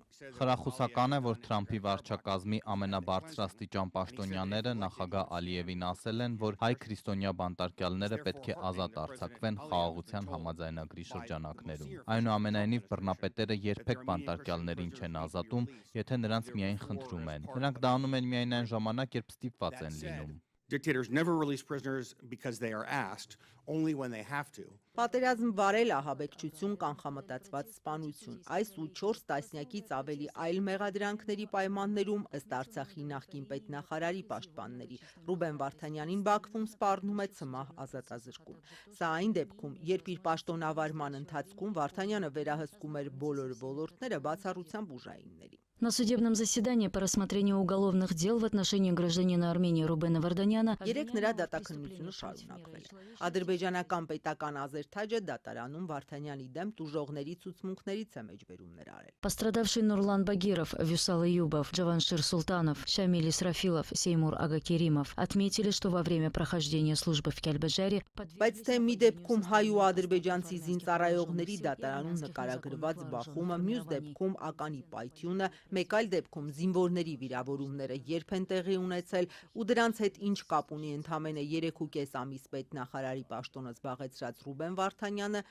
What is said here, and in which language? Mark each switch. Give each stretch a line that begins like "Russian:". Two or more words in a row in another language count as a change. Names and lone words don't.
Armenian: Խրախուսական է, որ Թրամփի վարչակազմի ամենաբարձրաստիճան պաշտոնյաները նախագահ Ալիևին ասել են, որ հայ քրիստոնյա բանտարկյալները պետք է ազատ արձակվեն խաղաղության համաձայնագրի շրջանակներում։ Այնուամենայնիվ բռնապետերը երբեք բանտարկյալներին չեն ազատում, եթե նրանց միայն խնդրում են։ Նրանք դա անում են միայն այն ժամանակ, երբ ստիպված են լինում։
English: Dictators never release prisoners because they are asked, only when they have to.
Armenian: Պատերազմ վարել, ահաբեկչություն, կանխամտածված սպանություն։ Այս ու 4 տասնյակից ավելի այլ մեղադրանքների պայմաններում ըստ Արցախի նախկին պետնախարարի պաշտպանների Ռուբեն Վարդանյանին Բաքվում սպառնում է ցմահ ազատազրկում։ Սա այն դեպքում, երբ իր պաշտոնավարման ընթացքում Վարդանյանը վերահսկում էր բոլոր ոլորտները բացառությամբ ուժայինների։
Russian: На судебном заседании по рассмотрению уголовных дел в отношении гражданина Армении Рубена Варданяна
Armenian: Երեք նրա դատաքննությունը շարունակվել է։ Ադրբեջանական պետական ազերթաճը դատարանում Վարդանյանի դեմ տուժողների ցուցմունքներից է մեջբերումներ արել։
Russian: пострадавший Нурлан Багиров, Вюсал Аюбов, Джаваншир Султанов, Шамиль Исрафилов, Сеймур Агакеримов отметили, что во время прохождения службы в Кельбеджаре
Armenian: Բայց թե մի դեպքում հայ ու ադրբեջանցի զինծառայողների դատարանում նկարագրված բախումը, մյուս դեպքում ականի պայթյունը, մեկ այլ դեպքում զինվորների վիրավորումները երբ են տեղի ունեցել ու դրանց հետ ինչ կապ ունի ընդամենը 3.5 ամիս պետնախարարի պաշտոնը զբաղեցրած Ռուբեն Վարդանյանը